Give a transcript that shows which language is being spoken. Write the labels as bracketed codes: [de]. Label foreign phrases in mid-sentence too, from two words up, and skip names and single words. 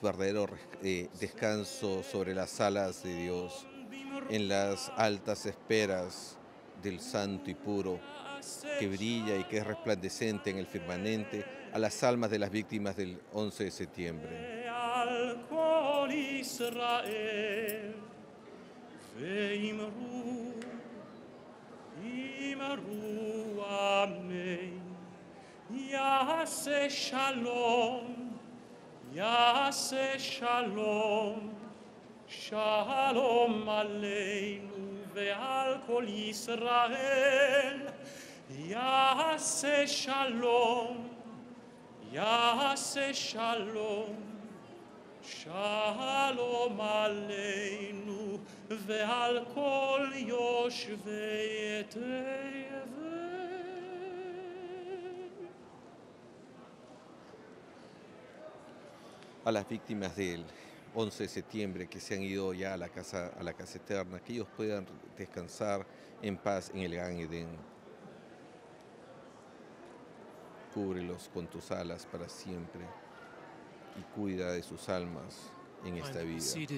[es] verdadero descanso sobre las alas de Dios, en las altas esferas del santo y puro, que brilla y que es resplandecente en el firmamento, a las almas de las víctimas del 11 de septiembre. [he] יעשה שלום, יעשה שלום, שלום עלינו ועל כל ישראל. יעשה שלום, יעשה שלום, שלום עלינו ועל כל יושבי תבל. [es] A las víctimas del 11 de septiembre, que se han ido ya a la casa eterna, que ellos puedan descansar en paz en el Gan Edén. Cúbrelos con tus alas para siempre y cuida de sus almas en esta vida.